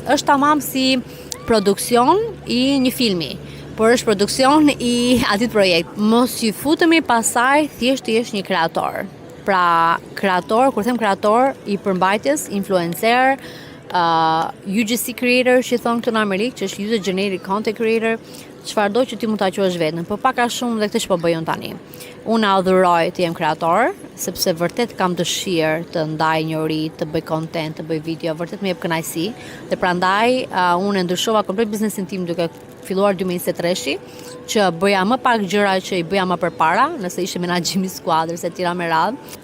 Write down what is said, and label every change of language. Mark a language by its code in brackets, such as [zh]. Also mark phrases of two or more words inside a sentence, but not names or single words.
[sq] Është tamam si produksion i një filmi, por është produksion i atit projekt. Mos ju futemi pasaj thjesht të jesh një kreator. Pra, kreator, kur them kreator, i përmbajtjes, influencer, [en] UGC creator, [sq] që thonë këtu në Amerikë, që është [en] user generated content creator, [sq] çfarëdo që ti mund ta quash vetën, por pak a shumë dhe këtë që po bëj unë tani. Unë adhuroj të jem kreator, sepse vërtet kam dëshirë të ndaj njëri, të bëj content, të bëj video, vërtet më jep kënaqësi. Dhe prandaj unë ndryshova komplet biznesin tim duke filluar 2023, që bëja më pak gjëra që i bëja më përpara, nëse ishte menaxhimi i skuadrës e tjera me radhë.